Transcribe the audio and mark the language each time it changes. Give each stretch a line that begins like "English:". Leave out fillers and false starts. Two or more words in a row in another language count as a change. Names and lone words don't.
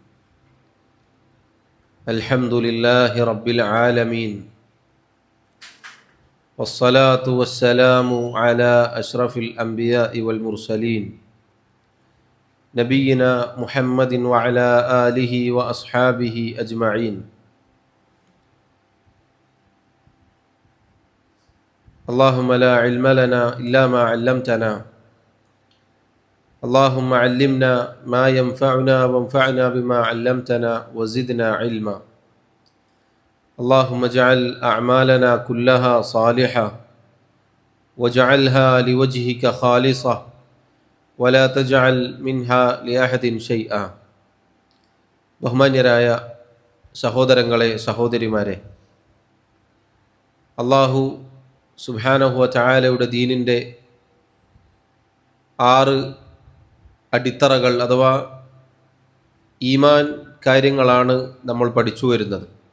Arabic: الحمد لله رب العالمين. والصلاة والسلام على أشرف الأنبياء والمرسلين نبينا محمد وعلى آله وأصحابه أجمعين. اللهم لا علم لنا إلا ما علمتنا اللهم علمنا ما ينفعنا وانفعنا بما علمتنا وزدنا علما. اللهم اجعل أعمالنا كلها صالحة واجعلها لوجهك خالصة ولا تجعل منها لأحد شيئا.
Malayalam: ബഹുമാന്യരായ സഹോദരങ്ങളെ, സഹോദരിമാരെ, അല്ലാഹു
Arabic: سبحانه وتعالى
Malayalam: ദീനിൻ്റെ 6 അടിത്തറകൾ അഥവാ ഈമാൻ കാര്യങ്ങളാണ് നമ്മൾ പഠിച്ചു വരുന്നത്.